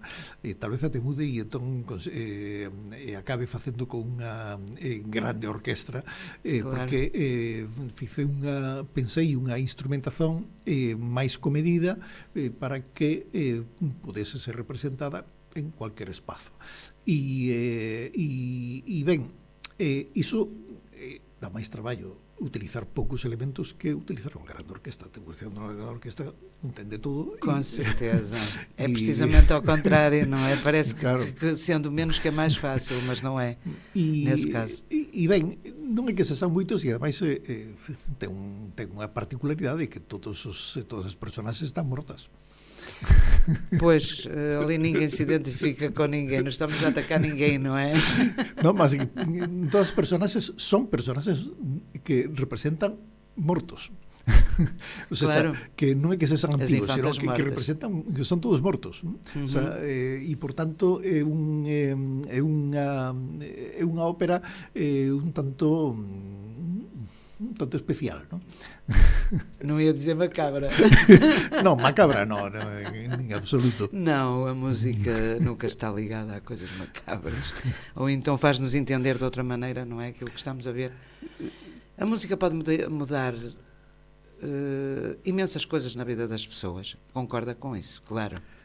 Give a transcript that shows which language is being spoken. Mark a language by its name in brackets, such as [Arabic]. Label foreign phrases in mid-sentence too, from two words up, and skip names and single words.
[Galician] Tal vez ate mude e entón acabe facendo con unha grande orquestra, porque pensei unha instrumentación máis comedida para que pudese ser representada en cualquier espazo. E ben, iso dá máis traballo utilizar poucos elementos que utilizar unha grande orquesta. Utilizando unha grande orquesta entende todo. [Portuguese] Com certeza. É precisamente ao contrário, não é? Parece que sendo menos que é mais fácil, mas não é, nesse caso. [Galician] E ben, non é que se san moitos, e ademais ten unha particularidade que todas as personaxes están mortas. [Portuguese] Pois, ali ninguém se identifica com ninguém, não estamos a atacar ninguém, não é? [Galician] Non, mas todas as personaxes son personaxes que representan mortos. [Spanish] O sea, [Galician] que non é que sexan antigos, sino que representan, que son todos mortos. [Spanish] O sea, [Galician] e por tanto é unha ópera un tanto un tanto especial, non? [Portuguese] Não ia dizer macabra. [Galician] Non, macabra non, en absoluto. [Portuguese] Não, a música nunca está ligada a coisas macabras. Ou então faz-nos entender de outra maneira, não é aquilo que estamos a ver. A música pode mudar imensas coisas na vida das pessoas. Concorda com isso, claro.